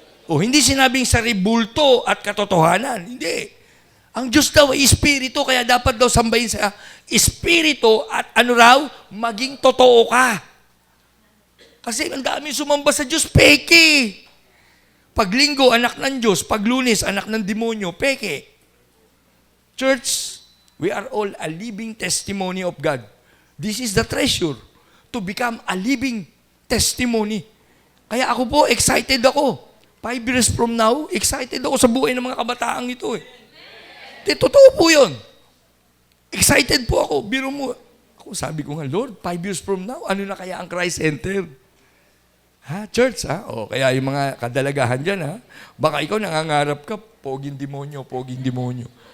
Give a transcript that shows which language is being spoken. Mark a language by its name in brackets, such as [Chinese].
[Filipino] O hindi sinabing sa ribulto at katotohanan. Hindi. Ang Diyos daw ay Espiritu, kaya dapat daw sambahin sa Espiritu at ano raw, maging totoo ka. Kasi ang dami sumamba sa Diyos, peke. Pag linggo, anak ng Diyos. Pag Lunes, anak ng demonyo, peke. [English] Church, we are all a living testimony of God. This is the treasure, to become a living testimony. [Filipino] Kaya ako po, excited ako. 5 years from now, excited ako sa buhay ng mga kabataang ito eh. Totoo po yun. Excited po ako. Biro mo. Ako, sabi ko nga, Lord, 5 years from now, ano na kaya ang Christ Center? Ha? Church, ha? O, kaya yung mga kadalagahan dyan, ha? Baka ikaw nangangarap ka, poging demonyo, poging demonyo.